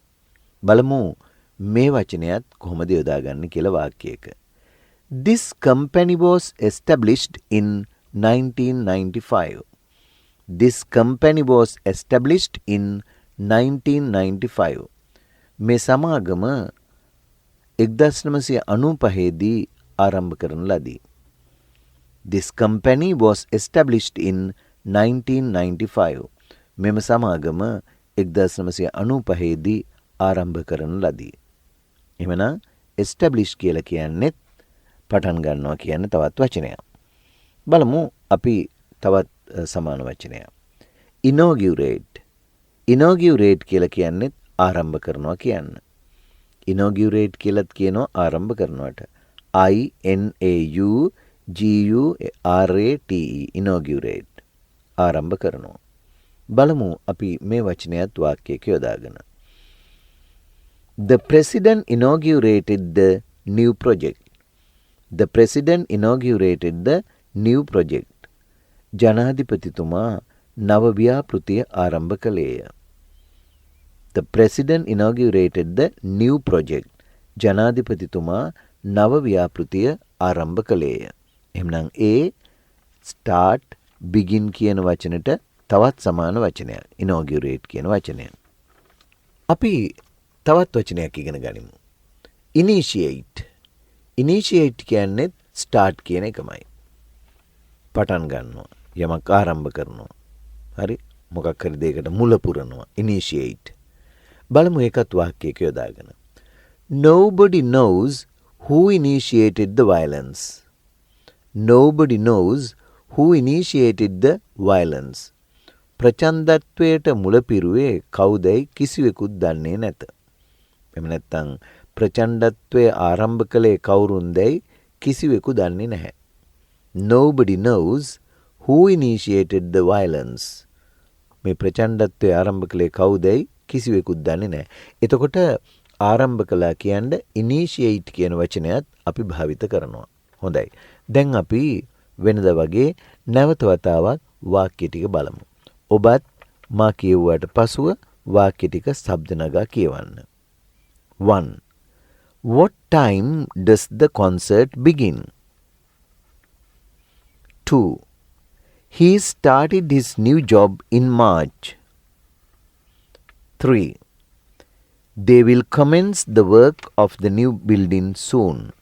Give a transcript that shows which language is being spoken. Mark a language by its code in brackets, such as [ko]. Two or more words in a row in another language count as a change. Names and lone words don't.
[si] බලමු මේ වචනයත් කොහොමද යොදාගන්නේ කියලා වාක්‍යයක. [en] This company was established in 1995. This company was established in 1995. [si] මේ සමාගම 1995 දී ආරම්භ කරන ලදී. [en] This company was established in 1995. [si] මෙම සමාගම 1995 දී ආරම්භ කරන ලදී. එහෙමනම් establish කියලා කියන්නේ පටන් ගන්නවා කියන තවත් වචනයක්. බලමු අපි තවත් සමාන වචනයක්. inaugurate. inaugurate කියලා කියන්නේ ආරම්භ කරනවා කියන්න. inaugurate කියලාත් කියනවා ආරම්භ කරනවට. INAUGURATE inaugurate ආරම්භ කරනවා. බලමු අපි මේ වචනයත් වාක්‍යයක යොදාගෙන. [en] The president inaugurated the new project. The president inaugurated the new project. [si] ජනාධිපතිතුමා නව ව්‍යාපෘතිය ආරම්භ කළේය. [en] The president inaugurated the new project. [si] ජනාධිපතිතුමා නව ව්‍යාපෘතිය ආරම්භ කළේය. එහෙනම් ඒ [en] start, begin [si] කියන වචනට තවත් සමාන වචනයක්. inaugurate කියන වචනය. අපි තවත් වචනයක් ඉගෙන ගනිමු. initiate. initiate කියන්නේ start කියන එකමයි. පටන් ගන්නවා. යමක් ආරම්භ කරනවා. හරි? මොකක් හරි දෙයකට මුල පුරනවා. initiate. බලමු ඒකත් වාක්‍යයක යොදාගෙන. [en] Nobody knows who initiated the violence. Nobody knows who initiated the violence. [si] ප්‍රචණ්ඩත්වයට මුල පිරුවේ කවුදයි කිසිවෙකුත් දන්නේ නැත. එහෙම නැත්නම් ප්‍රචණ්ඩත්වය ආරම්භ කළේ කවුරුන්දයි කිසිවෙකු දන්නේ නැහැ. Nobody knows who initiated the violence. මේ ප්‍රචණ්ඩත්වය ආරම්භ කළේ කවුදයි කිසිවෙකුත් දන්නේ නැහැ. එතකොට ආරම්භ කළා කියන්නේ initiate කියන වචනයත් අපි භාවිත කරනවා. හොඳයි. දැන් අපි වෙනද වගේ නැවත වතාවක් වාක්‍ය ටික බලමු. ඔබත් මා කියුවාට පසුව වාක්‍ය ටික ශබ්ද නගා කියවන්න. [en] 1. What time does the concert begin? 2. He started his new job in March. 3. They will commence the work of the new building soon.